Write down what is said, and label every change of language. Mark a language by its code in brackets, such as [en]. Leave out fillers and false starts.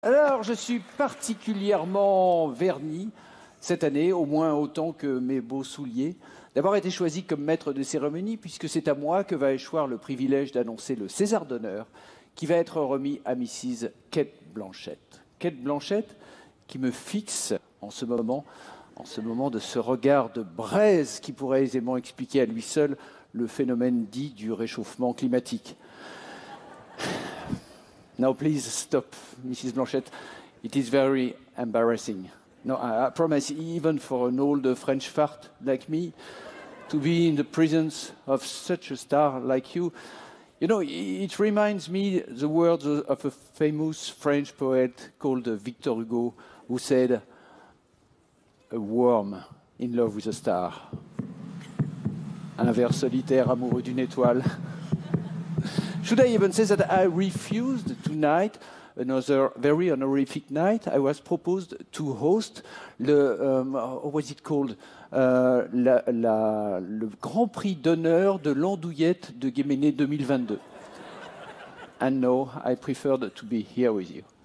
[fr] Alors, je suis particulièrement verni cette année, au moins autant que mes beaux souliers, d'avoir été choisi comme maître de cérémonie, puisque c'est à moi que va échoir le privilège d'annoncer le César d'honneur qui va être remis à Mrs. Cate Blanchett. Cate Blanchett qui me fixe en ce moment de ce regard de braise qui pourrait aisément expliquer à lui seul le phénomène dit du réchauffement climatique. [en] Now, please stop, Mrs. Blanchett. It is very embarrassing. No, I promise, even for an old French fart like me, to be in the presence of such a star like you, you know, it reminds me the words of a famous French poet called Victor Hugo, who said, "A worm in love with a star." [fr] Un ver solitaire amoureux d'une étoile. [en] Should I even say that I refused tonight, another very honorific night? I was proposed to host what was it called? [fr] Le Grand Prix d'honneur de l'Andouillette de Guéméné 2022. [en] And no, I preferred to be here with you.